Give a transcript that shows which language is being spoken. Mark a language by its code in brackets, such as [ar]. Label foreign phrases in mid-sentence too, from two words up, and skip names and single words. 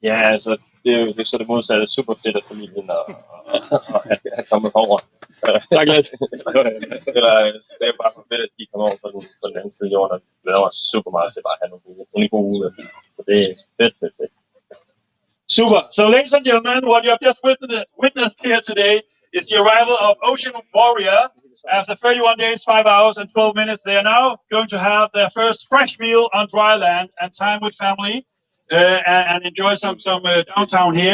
[da] Ja, altså, det er jo så det modsatte. Super fedt, at familien er kommet over. Tak, Lasse. Eller, det er bare for fedt, at de kommer over på den anden side af jorden, og glæder mig super meget til bare at have nogle gode uger. Så det er fedt. Super. [en] So, ladies and gentlemen, what you have just witnessed here today is the arrival of Ocean Warrior. After 31 days, 5 hours, and 12 minutes, they are now going to have their first fresh meal on dry land and time with family, and enjoy some downtown here.